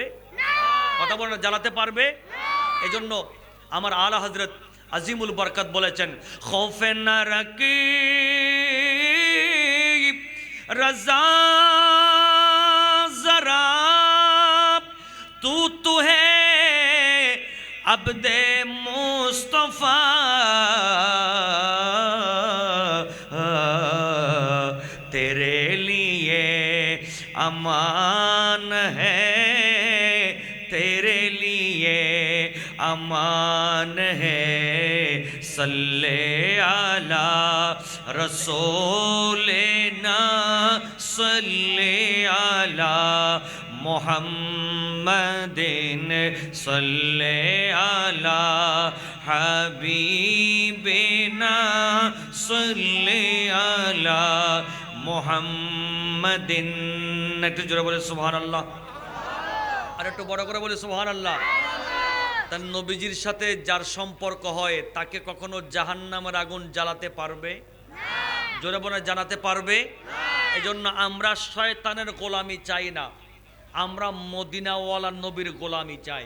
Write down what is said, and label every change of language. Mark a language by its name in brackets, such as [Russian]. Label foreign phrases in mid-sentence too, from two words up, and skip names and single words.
[Bangla] কথা বলেন, জ্বালাতে পারবে? এজন্য আমার আলা হযরত আজিমুল বরকত বলেছেন, [Urdu] خوف نہ رکھ رضا ذرا تو ہے عبد مصطفیٰ تیرے لیے امان ہے، تیرے لیے امان ہے, [Arabic] صل على رسولنا صل على محمد صل على حبيبنا صل على محمد. [Bangla] একটু জোরে বলে সুবহানাল্লাহ, আর একটু বড় করে বলে সুবহানাল্লাহ। তার নবীজির সাথে যার সম্পর্ক হয় তাকে কখনো জাহান্নামের আগুন জ্বালাতে পারবে? জোরে বলে জানাতে পারবে? এজন্য আমরা শয়তানের গোলামি চাই না, আমরা মদিনাওয়ালা নবীর গোলামি চাই।